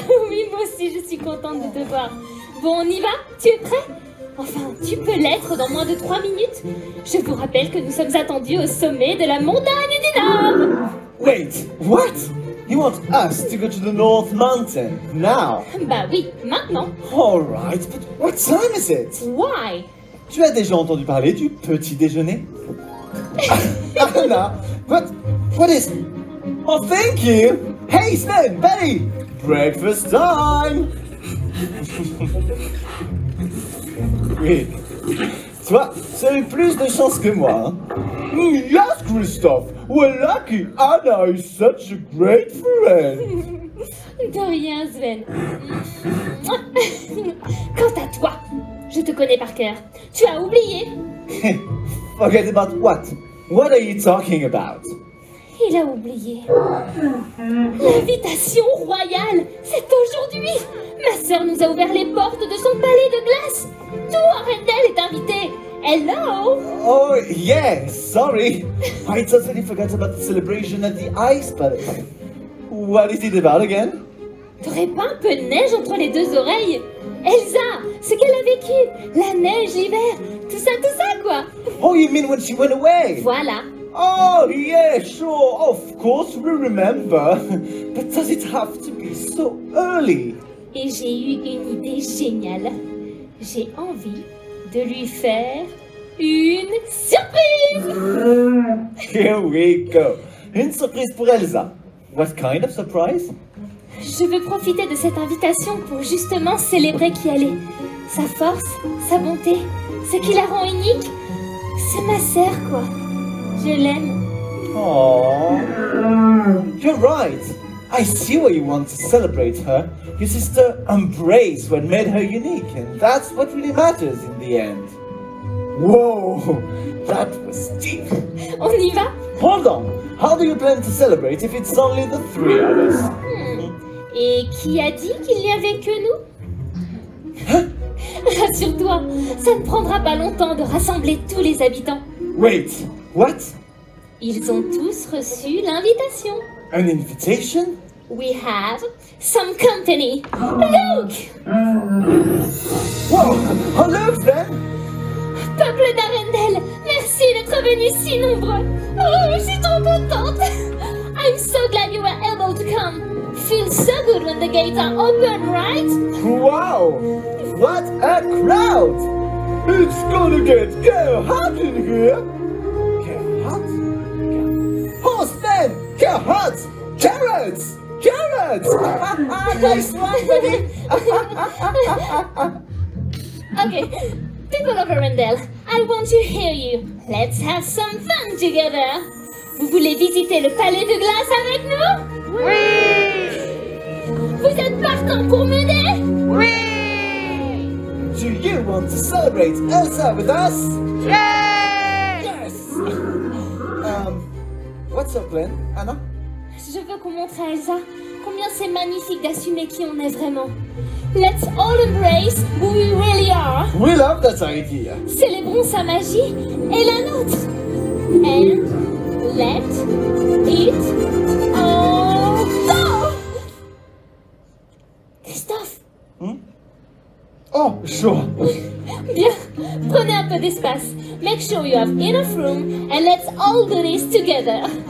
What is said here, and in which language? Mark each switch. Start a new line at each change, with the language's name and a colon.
French: Oui, moi aussi, je suis contente de te voir. Bon, on y va? Tu es prêt? Enfin, tu peux l'être dans moins de 3 minutes. Je vous rappelle que nous sommes attendus au sommet de la montagne du Nord.
English: Wait, what? You want us to go to the North Mountain now?
French: Bah oui, maintenant.
English: Alright, but what time is it? Why?
French: Tu as déjà entendu parler du petit déjeuner?
English: Anna, what is... Oh, thank you! Hey, Sven, Betty! Breakfast time!
French: Oui. Toi, tu as eu plus de chance que moi, hein?
English: Yes, Christophe! We're lucky Anna is such a great friend!
French: De rien, Sven. Quant à toi, je te connais par cœur. Tu as oublié.
English: Forget about what? What are you talking about?
French: Il a oublié. L'invitation royale, c'est aujourd'hui. Ma sœur nous a ouvert les portes de son palais de glace. Tout Arendelle est invité.
English: Hello. Oh, yeah, sorry. I totally forgot about the celebration at the Ice Palace. What is it about again?
French: T'aurais pas un peu de neige entre les deux oreilles? Elsa, ce qu'elle a vécu. La neige, l'hiver, tout ça, quoi.
English: Oh, you mean when she went away?
French: Voilà.
English: Oh, yeah, sure, of course we remember. But does it have to be so early?
French: Et j'ai eu une idée géniale. J'ai envie de lui faire une surprise.
English: Here we go.
French: Une surprise pour Elsa.
English: What kind of surprise?
French: Je veux profiter de cette invitation pour justement célébrer qui elle est. Sa force, sa bonté, ce qui la rend unique. C'est ma sœur, quoi. Je l'aime.
English: Oh, you're right. I see why you want to celebrate her. Your sister embraced what made her unique, and that's what really matters in the end. Whoa, that was deep.
French: On y va?
English: Hold on. How do you plan to celebrate if it's only the three of us?
French: Et qui a dit qu'il n'y avait que nous? Rassure-toi, ça ne prendra pas longtemps de rassembler tous les habitants.
English: Wait, what?
French: Ils ont tous reçu l'invitation.
English: An invitation? We have some company. Look! Whoa, oh look then!
French: Peuple d'Arendelle, merci d'être venus si nombreux. Oh, je suis trop contente.
English: I'm so glad you were able to come. Feels so good when the gates are open, right? Wow! What a crowd! It's gonna get hot in here! Hot? Oh, Sven! Hot! Carrots! Carrots! Nice one, buddy! Okay, people of Arendelle, I want to hear you. Let's have some fun together.
French: Vous voulez visiter le palais de glace avec nous? Oui! Vous êtes partants pour m'aider? Oui!
English: Do you want to celebrate Elsa with us? Yes! Yes! What's your plan, Anna?
French: Je veux qu'on montre à Elsa combien c'est magnifique d'assumer qui on est vraiment.
English: Let's all embrace who we really are. We love that idea.
French: Célébrons sa magie et la nôtre.
English: And let it all go. Christophe. Oh, sure.
French: Bien, prenez un peu d'espace.
English: Make sure you have enough room and let's all do this together.